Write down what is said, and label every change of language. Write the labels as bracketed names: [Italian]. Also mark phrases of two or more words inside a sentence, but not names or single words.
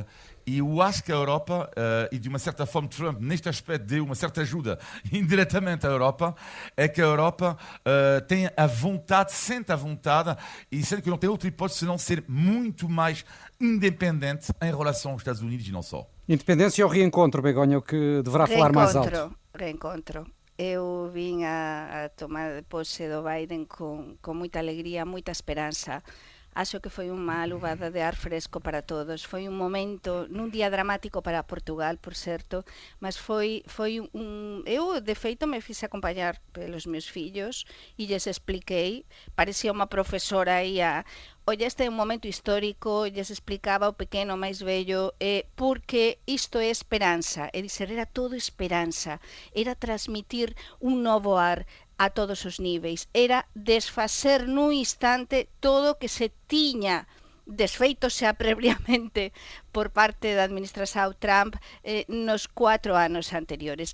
[Portuguese] E eu acho que a Europa, e de uma certa forma Trump, neste aspecto, deu uma certa ajuda indiretamente à Europa, é que a Europa tem a vontade, sente a vontade, e sente que não tem outra hipótese senão ser muito mais independente em relação aos Estados Unidos e não só. Independência ou reencontro, Begonha, o que deverá falar mais alto? [Galician] Reencontro. [Portuguese] Eu vim a tomar posse do Biden com muita alegria, muita esperança. [Galician] Acho que foi unha luvada de ar fresco para todos. Foi un momento, nun día dramático para Portugal, por certo, mas foi un... Eu, de feito, me fiz acompañar pelos meus fillos e lles expliquei, parecía unha profesora aí Oye, este é un momento histórico, lles explicaba o pequeno máis vello, porque isto é esperanza, é dizer, era todo esperanza, era transmitir un novo ar a todos os níveis, era desfacer nun instante todo o que se tiña desfeitos xa previamente por parte da administración Trump nos 4 anos anteriores.